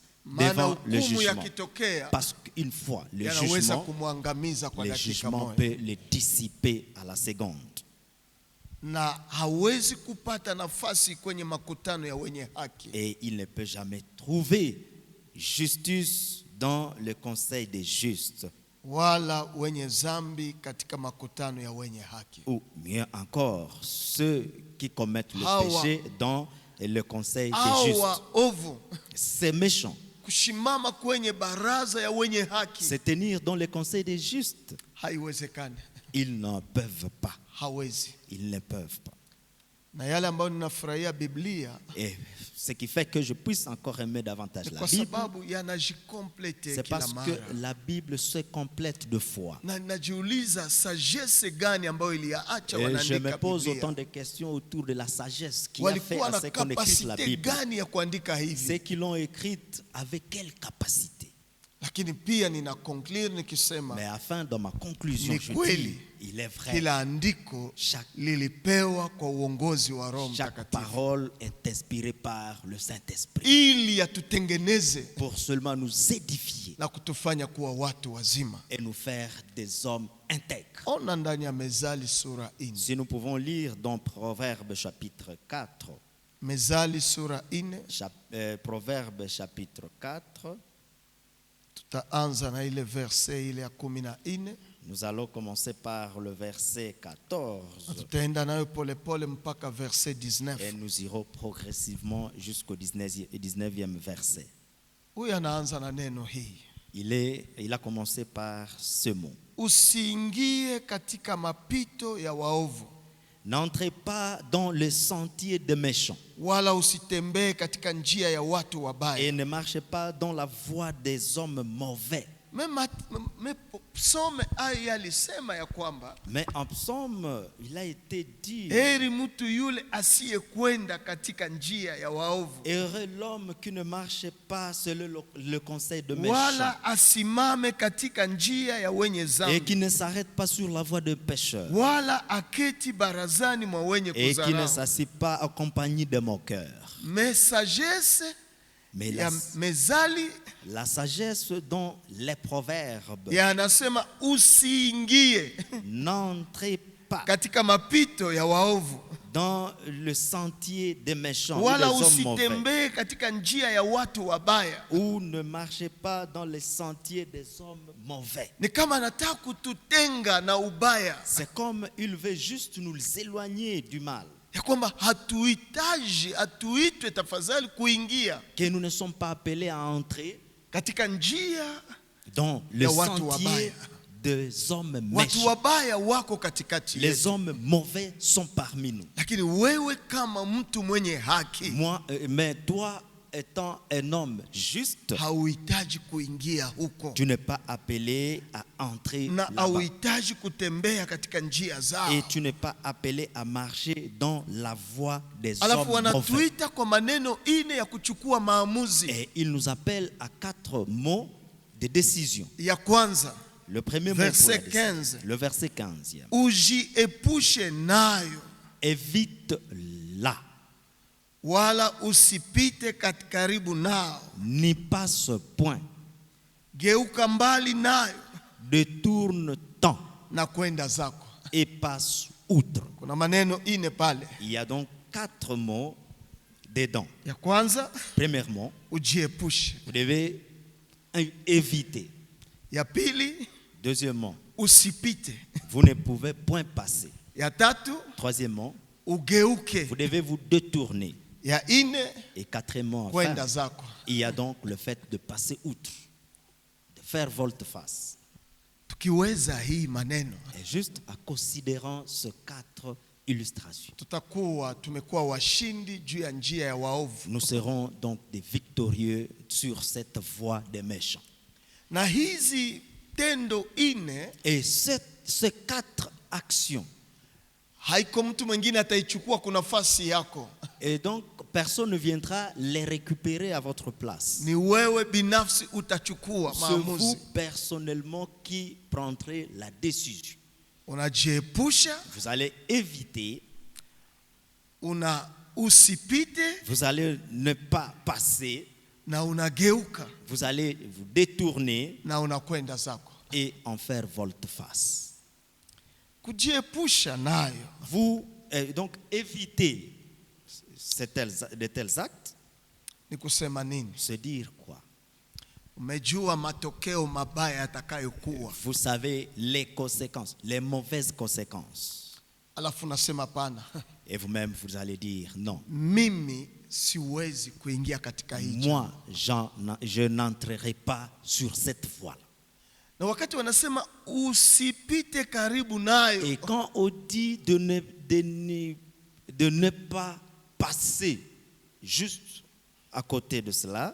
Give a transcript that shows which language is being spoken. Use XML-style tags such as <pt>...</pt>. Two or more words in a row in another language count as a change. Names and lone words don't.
<sw>maana</sw> <fr>devant le</fr> <sw>hukumu</sw> <fr>jugement.</fr> <sw>yakitokea</sw> <fr>Parce qu'une fois,</fr> <sw>yanaweza kumwangamiza kwa</sw> <fr>le</fr> <sw>dakika</sw> <fr>jugement</fr> <sw>moja,</sw> <fr>peut les dissiper à la seconde.</fr> <sw>na hawezi kupata nafasi kwenye makutano ya wenye haki.</sw> <fr>Et il ne peut jamais trouver justice dans le conseil des justes.</fr> <sw>Wala wenye zambi katika makutano ya wenye haki.</sw> <fr>Ou mieux encore, ceux qui commettent le</fr> <sw>Hawa.</sw> <fr>péché dans le conseil des justes.</fr> <sw>Hawa ovu</sw> <fr>Ces méchants,</fr> <sw>kushimama kwenye baraza ya wenye haki</sw> <fr>se tenir dans le conseil des justes,</fr> <sw>haiwezekani,</sw> <fr>ils n'en peuvent pas.</fr> <sw>hawezi.</sw> <fr>Ils ne peuvent pas.</fr> <sw>Na yale ambayo ninafurahia Biblia</sw> <fr>Et ce qui fait que je puisse encore aimer davantage</fr> <sw>ni</sw> <fr>la</fr> <sw>kwa</sw> <fr>Bible,</fr> <sw>sababu yanajikomplete</sw> <fr>c'est</fr> <sw>kila</sw> <fr>parce</fr> <sw>mara.</sw> <fr>que la Bible se complète de foi.</fr> <sw>Na najiuliza sagesse gani ambayo iliacha</sw> <fr>Et je me</fr> <sw>wanaandika</sw> <fr>pose autant</fr> <sw>Biblia.</sw> <fr>de questions autour de la sagesse qui a fait</fr> <sw>Walikuwa</sw> <fr>à</fr> <sw>na</sw> <fr>ce qu'on écrive la</fr> <sw>kapasite</sw> <fr>Bible.</fr> <sw>gani ya kuandika</sw> <fr>Ceux</fr> <sw>hivi?</sw> <fr>qui l'ont écrite avec quelle capacité?</fr> <sw>Lakini pia nina conclure nikisema</sw> <fr>Mais afin, dans ma conclusion,</fr> <sw>Ni</sw> <fr>je</fr> <sw>kweli.</sw> <fr>dis, il est vrai,</fr> <sw>kila andiko</sw> <fr>chaque</fr> <sw>lilipewa kwa uongozi wa Roho</sw> <fr>chaque</fr> <sw>Mtakatifu</sw> <fr>parole est inspirée par le Saint-Esprit</fr> <sw>ili yatutengeneze</sw> <fr>pour seulement nous édifier</fr> <sw>na kutufanya kuwa watu wazima.</sw> <fr>et nous faire des hommes intègres.</fr> <sw>Ona ndani ya Mezali sura 4.</sw> <fr>Si nous pouvons lire dans Proverbe chapitre 4,</fr> <sw>Mezali sura 4,</sw> <fr>Proverbe chapitre 4,</fr> <sw>tutaanza na ile verse ile ya 14,</sw> <fr>nous allons commencer par le verset 14</fr> <sw>tutaenda nayo polepole mpaka verse</sw> <fr>et</fr> <sw>19.</sw> <fr>nous irons progressivement jusqu'au 19e verset.</fr> <sw>Huyu anaanza na neno hii:</sw> <fr>Il a commencé par ce mot.</fr> <sw>usiingie katika mapito ya waovu,</sw> <fr>N'entrez pas dans le sentier des méchants</fr> <sw>wala usitembee katika njia ya watu wabaya.</sw> <fr>et ne marchez pas dans la voie des hommes mauvais.</fr> <sw>Psaume aya alisema ya kwamba</sw> <fr>Mais en psaume, il a été dit,</fr> <sw>heri mtu yule asiyekwenda katika njia ya waovu,</sw> <fr>heureux l'homme qui ne marche pas selon le conseil de méchants</fr> <sw>wala asimame katika njia ya wenye</sw> <fr>et</fr> <sw>dhambi,</sw> <fr>qui ne s'arrête pas sur la voie de pécheurs</fr> <sw>wala aketi barazani mwa wenye</sw> <fr>et qui ne</fr> <sw>kudharau.</sw> <fr>s'assied pas en compagnie de moqueurs. Mais sagesse Mais</fr> <sw>ya mezali</sw> <fr>la sagesse dans les proverbes,</fr> <sw>yanasema usiingie</sw> <fr>n'entrez pas</fr> <sw>katika mapito ya waovu,</sw> <fr>dans le sentier des méchants ou des</fr> <sw>wala</sw> <fr>hommes mauvais,</fr> <sw>usitembee katika njia ya watu wabaya.</sw> <fr>ou ne marchez pas dans les sentiers des hommes mauvais.</fr> <sw>Ni kama anataka kututenga na ubaya,</sw> <fr>C'est comme il veut juste nous éloigner du mal,</fr> <sw>ya kwamba hatuitwe tafadhali kuingia</sw> <fr>que nous ne sommes pas appelés à entrer</fr> <sw>katika njia</sw> <fr>dans le</fr> <sw>ya watu</sw> <fr>sentier</fr> <sw>wabaya.</sw> <fr>des hommes</fr> <sw>Watu</sw> <fr>méchants.</fr> <sw>wabaya wako katikati</sw> <fr>Les</fr> <sw>yetu,</sw> <fr>hommes mauvais sont parmi nous.</fr> <sw>lakini wewe kama mtu mwenye haki</sw> <fr>Mais toi, étant un homme juste,</fr> <sw>hauhitaji kuingia huko</sw> <fr>tu n'es pas appelé à entrer</fr> <sw>na</sw> <fr>là-bas.</fr> <sw>hauhitaji kutembea katika njia zao.</sw> <fr>Et tu n'es pas appelé à marcher dans la voie des</fr> <sw>Alafu</sw> <fr>hommes mauvais.</fr> <sw>wanatuita kwa maneno ine ya kuchukua maamuzi.</sw> <fr>Et il nous appelle à 4 mots de décision.</fr> <sw>Ya kwanza,</sw> <fr>Le premier mot pour la</fr> <sw>Verset décision. 15.</sw> <fr>Le verset 15.</fr> <sw>ujiepushe nayo,</sw> <fr>Évite-la,</fr> <sw>wala usipite karibu nao,</sw> <fr>n'y passe point,</fr> <sw>geuka mbali nayo</sw> <fr>détourne-t'en</fr> <sw>na kwenda zako.</sw> <fr>et passe outre.</fr> <sw>Kuna maneno ine pale.</sw> <fr>Il y a donc 4 mots dedans.</fr> <sw>Ya kwanza,</sw> <fr>Premièrement,</fr> <sw>ujiepushe.</sw> <fr>vous devez éviter.</fr> <sw>Ya pili,</sw> <fr>Deuxièmement,</fr> <sw>usipite.</sw> <fr>vous ne pouvez point passer.</fr> <sw>Ya tatu,</sw> <fr>Troisièmement,</fr> <sw>ugeuke.</sw> <fr>vous devez vous détourner.</fr> <sw>Ya ine,</sw> <fr>Et quatrièmement,</fr> <sw>kwenda</sw> <fr>enfin,</fr> <sw>zako.</sw> <fr>il y a donc le fait de passer outre, de faire volte-face.</fr> <sw>Tukiweza hii maneno,</sw> <fr>Et juste en considérant ces 4 illustrations,</fr> <sw>tumekuwa washindi juu ya njia ya waovu.</sw> <fr>nous serons donc des victorieux sur cette voie des méchants.</fr> <sw>Na hizi tendo ine</sw> <fr>Et ces 4 actions,</fr> <sw>haiko mtu mwingine ataichukua kwa nafasi yako.</sw> <fr>et donc personne ne viendra les récupérer à votre place.</fr> <sw>Ni wewe binafsi utachukua</sw> <fr>C'est vous</fr> <sw>maamuzi.</sw> <fr>personnellement qui prendrez la décision.</fr> <sw>Unajiepusha,</sw> <fr>Vous allez éviter,</fr> <sw>usipite</sw> <fr>vous allez ne pas passer,</fr> <sw>na unageuka</sw> <fr>vous allez vous détourner</fr> <sw>na unakwenda zako.</sw> <fr>et en faire volte-face.</fr> <sw>Kujiepusha nayo</sw> <fr>Vous donc évitez de tels actes,</fr> <sw>ni kusema nini?</sw> <fr>se dire quoi?</fr> <sw>Umejua matokeo mabaya yatakayokuwa,</sw> <fr>Vous savez les conséquences, les mauvaises conséquences.</fr> <sw>alafu nasema pana,</sw> <fr>Et vous-même, vous allez dire non.</fr> <sw>mimi siwezi kuingia katika hii.</sw> <fr>Moi, je n'entrerai pas sur cette voie.</fr> <sw>Na wakati wanasema usipite karibu nayo,</sw> <fr>Et quand on dit de ne pas passer juste à côté de cela,</fr>